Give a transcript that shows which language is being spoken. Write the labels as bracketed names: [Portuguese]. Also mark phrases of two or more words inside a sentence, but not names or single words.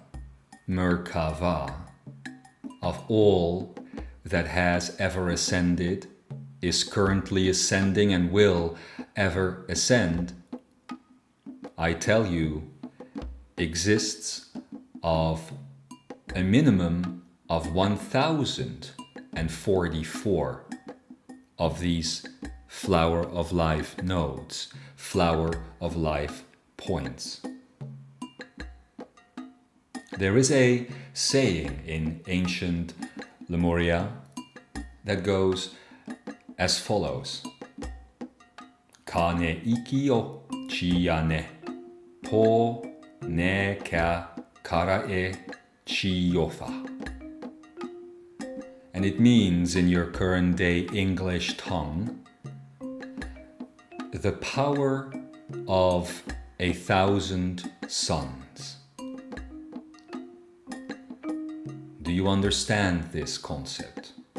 [English] Merkavah of all that has ever ascended, is currently ascending and will ever ascend, I tell you, exists of a minimum of 1044 of these flower of life nodes, flower of life points. There is a saying in ancient Lemuria that goes as follows: Kane iki o chiyane, po ne ka karae chiyofa. And it means, in your current day English tongue, the power of 1,000 suns. Do you understand this concept?